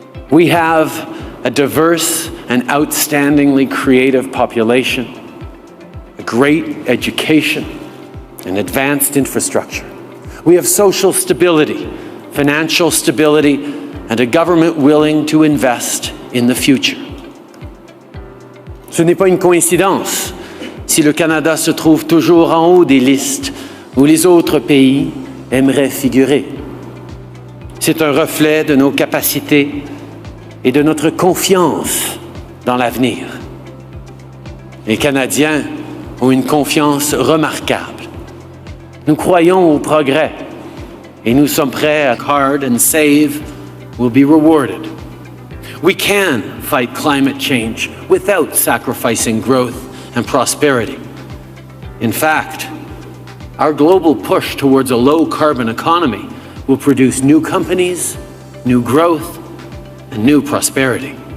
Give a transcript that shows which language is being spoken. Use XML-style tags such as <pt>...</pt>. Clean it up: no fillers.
<en>We have a diverse and outstandingly creative population, a great education, and advanced infrastructure. We have social stability, financial stability, and a government willing to invest in the future.</en> <fr>Ce n'est pas une coïncidence si le Canada se trouve toujours en haut des listes où les autres pays aimeraient figurer. C'est un reflet de nos capacités et de notre confiance dans l'avenir. Les Canadiens ont une confiance remarquable. Nous croyons au progrès et nous sommes prêts à</fr> <en>hard and save will be rewarded. We can fight climate change without sacrificing growth and prosperity. In fact, our global push towards a low-carbon economy will produce new companies, new growth, and new prosperity.</en>